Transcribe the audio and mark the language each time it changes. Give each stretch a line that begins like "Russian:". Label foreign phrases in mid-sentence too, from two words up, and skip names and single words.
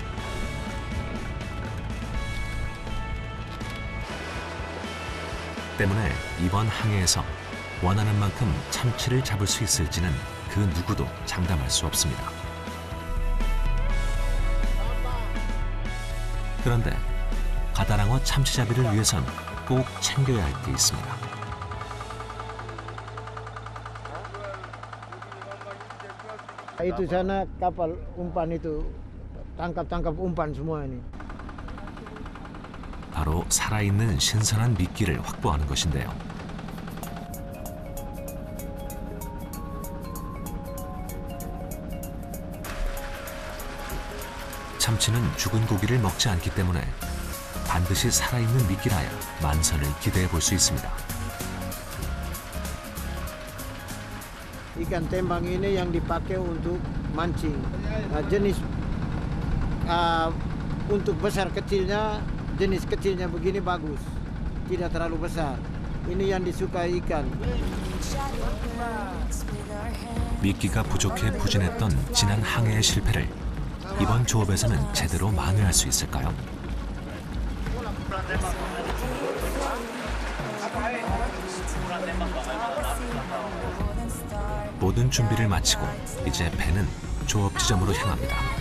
Korean: 때문에 이번 항해에서 원하는 만큼 참치를 잡을 수 있을지는 그 누구도 장담할 수 없습니다. 그런데 가다랑어 참치잡이를 위해선 꼭 챙겨야 할 게 있습니다.
Indonesian: Itu sana kapal umpan itu tangkap umpan semua ini.
Korean: 바로 살아있는 신선한 미끼를 확보하는 것인데요. 참치는 죽은 고기를 먹지 않기 때문에 반드시 살아있는 미끼라야 만선을 기대해 볼 수 있습니다.
Indonesian: Ikan tembang ini yang dipakai untuk mancing. Jenis untuk besar kecilnya, jenis kecilnya begini bagus, tidak terlalu besar. Ini yang disukai ikan.
Korean: 미끼가 부족해 부진했던 지난 항해의 실패를 이번 조업에서는 제대로 만회할 수 있을까요? 모든 준비를 마치고 이제 배는 조업 지점으로 향합니다.